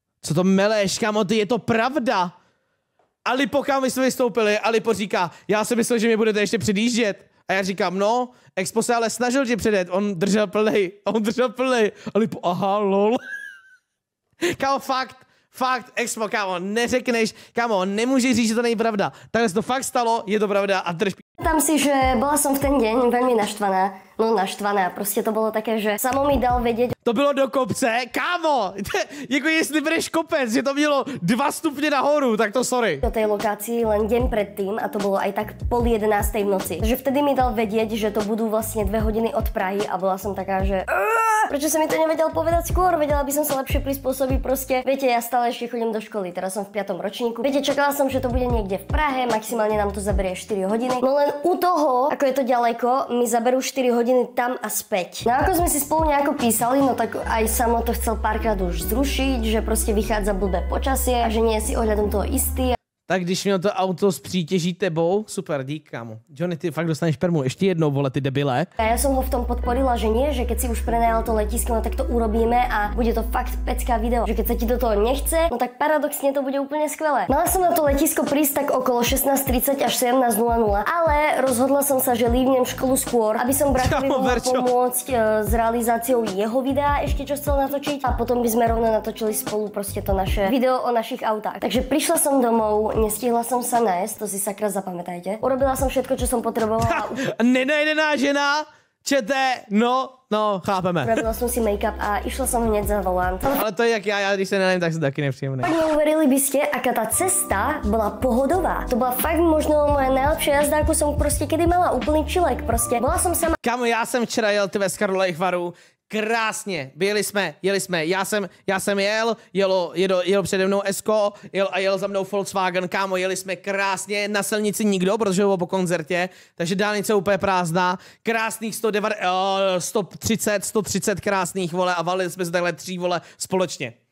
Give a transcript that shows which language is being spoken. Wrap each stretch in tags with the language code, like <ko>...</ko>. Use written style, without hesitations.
<cs>Co to meleš, kámo, ty je to pravda. A Lipo, kam my jsme vystoupili, a Lipo říká, já si myslel, že mě budete ještě předjíždět. A já říkám, no, Expo se ale snažil tě předjet, on držel plnej. A Lipo, aha, lol. Kámo, fakt, Expo, kámo, neřekneš, kámo, nemůžeš říct, že to není pravda. Takhle se to fakt stalo, je to pravda a drž.</cs> <sk>Tam si, že bola som v ten deň veľmi naštvaná.</sk> <cs>No naštvaná, prostě to bylo také, že samo mi dal vědět. To bylo do kopce, kámo, jako jestli budeš kopec, že to mělo 2 stupně nahoru, tak to sorry.</cs> <sk>Do tej lokácii len deň predtým a to bylo aj tak 10:30 v noci. Takže vtedy mi dal vedieť, že to budú vlastne 2 hodiny od Prahy a bola som taká, že prečo som mi to nevedel povedať skôr, vedela by som sa lepšie prispôsobiť proste. Viete, ja stále ešte chodím do školy, teraz som v 5. ročníku. Viete, čakala som, že to bude niekde v Prahe, maximálne nám to zaberie 4 hodiny. No len u toho, ako je to ďaleko, mi zaberú 4 hodiny tam a späť. No ako sme si spolu nejako písali, no tak aj Samo to chcel párkrát už zrušiť, že prostě vychádza blbé počasie a že nie je si ohľadom toho istý.</sk> <cs>Tak když měl to auto s přítěží tebou, super, dík, kámo. Johnny, ty fakt dostaneš permu ještě jednou, vole, ty debile.</cs> <sk>A ja som ho v tom podporila, že nie, že keď si už prenajal to letisko, no tak to urobíme a bude to fakt pecká video. Že keď sa ti do toho nechce, no tak paradoxne to bude úplne skvelé. Mala som na to letisko prísť tak okolo 16:30 až 17:00, ale rozhodla som sa, že lívnem školu skôr, aby som brachovi mohla pomôcť s realizáciou jeho videa ešte čo chcel natočiť a potom by sme rovno natočili spolu prostě to naše video o našich autách. Takže prišla som domov, nestihla som sa nájsť, to si sakra zapamätajte. Urobila som všetko, čo som potrebovala.</sk> <cs>Nenajdená žena, čete, no, chápeme.</cs> <sk>Urobila som si make-up a išla som hneď za volant.</sk> <cs>Ale to je jak já když se nenajím, tak se taky nepříjemné.</cs> <sk>Neuverili by ste, aká tá cesta bola pohodová. To bola fakt možno moja najlepšia jazda, ako som prostě kedy mala, úplný čilek prostě. Bola som sama.</sk> <cs>Kámo, já jsem včera jel ty z Karlových Varů. Krásně, jeli jsme, já jsem jel přede mnou Esko, jel za mnou Volkswagen, kámo, jeli jsme krásně, na silnici nikdo, protože bylo po koncertě, takže dálnice úplně prázdná, krásných 130 krásných, vole, a valili jsme se takhle 3, vole, společně.</cs>